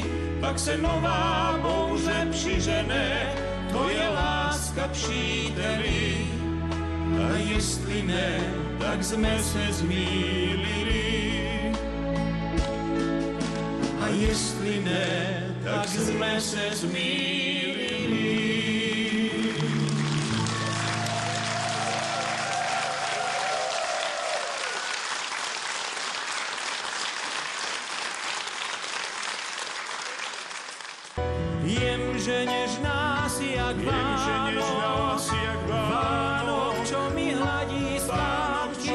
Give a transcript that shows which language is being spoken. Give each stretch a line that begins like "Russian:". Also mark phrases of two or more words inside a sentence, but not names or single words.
Czech: Pak se nová bouře přižene, to je láska, příteli. A jestli ne, tak jsme se zmýlili. A jestli ne, tak jsme se zmýlili.
Slovak: Viem, že nežná si jak Váno, čo mi hladí spátky.